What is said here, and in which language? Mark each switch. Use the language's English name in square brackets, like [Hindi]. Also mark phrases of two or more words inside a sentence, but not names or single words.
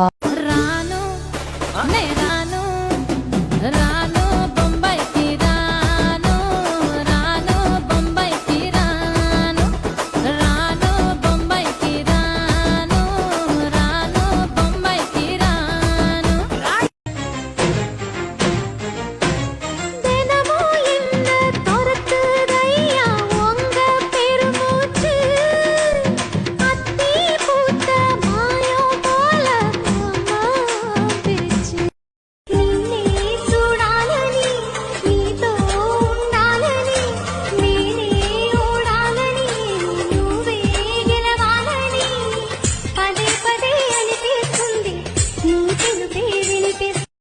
[Telugu] రాను నే రాను, రాను బొంబాయికి రాను, రాను బొంబాయికి రాను, రాను బొంబాయికి రాను, రాను బొంబాయికి రాను. [Tamil] தினமோ என்ன துரத்துதையா உங்க பெருமூச்சு, அத்தி பூத்த மாயம் போல மாமா பிரிச்சு. [Telugu] నిన్నే చూడాలని, నీతో ఉండాలని, నేనే ఓడాలని, నువ్వే గెలవాలని పదే పదే అనిపిస్తుంది, నీ పిలుపే వినిపిస్తుంది.